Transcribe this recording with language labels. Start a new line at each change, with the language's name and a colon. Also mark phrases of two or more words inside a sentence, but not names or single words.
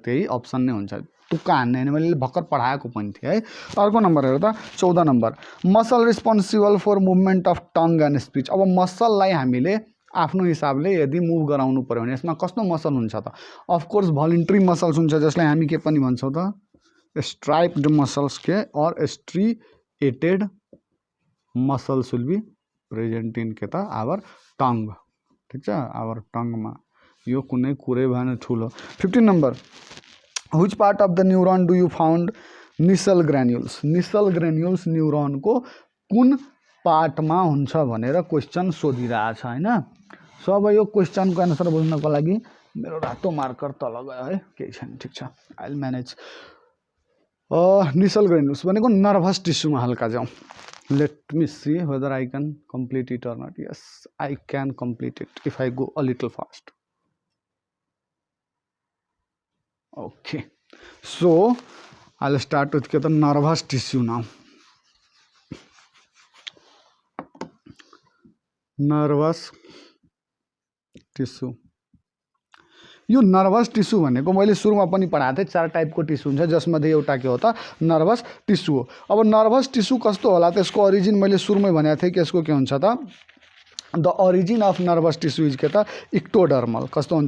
Nepali: र त्यही अप्सन नै हुन्छ तुक्का हान्ने होइन, मैले भर्खर पढाएको पनि थिएँ है। अर्को नम्बर हेरौँ त
English: 14 नम्बर, muscle responsible for movement of tongue and speech.
Nepali: अब मसललाई हामीले आफ्नो हिसाबले यदि मुभ गराउनु पऱ्यो भने यसमा कस्तो मसल हुन्छ त?
English: of course voluntary muscles
Nepali: हुन्छ, जसलाई हामी के पनि भन्छौँ त?
English: striped muscles
Nepali: के और
English: striated muscles will be present in
Nepali: के त
English: our tongue.
Nepali: ठिक छ,
English: our tongueमा
Nepali: यो कुनै कुरै भएन ठुलो।
English: 15 number, which part of the neuron do you found Nissl granules. Nissl granules
Nepali: न्युरोनको कुन पार्टमा हुन्छ भनेर क्वेसन सोधिरहेछ होइन। सो अब यो क्वेसनको एन्सर बुझ्नको लागि मेरो रातो मार्कर तल गयो है, केही छैन, ठिक छ,
English: I will manage. Nissl granules
Nepali: भनेको
English: nervous tissueमा
Nepali: हल्का जाउँ।
English: let me see whether I can complete it or not. yes, I can complete it if I go a little fast. Okay, so I'll start with the nervous tissue now. Nervous tissue,
Nepali: यो
English: nervous tissue
Nepali: भनेको मैले सुरुमा पनि पढाएको थिएँ, 4 टाइपको टिस्यू हुन्छ, जसमध्ये एउटा के हो त?
English: nervous tissue
Nepali: हो। अब
English: nervous tissue
Nepali: कस्तो होला त्यसको ओरिजिन मैले सुरुमै भनेको थिएँ कि यसको के हुन्छ त?
English: the origin of nervous tissue is
Nepali: के त? इक्टोडर्मल। कस्तो हुन्छ?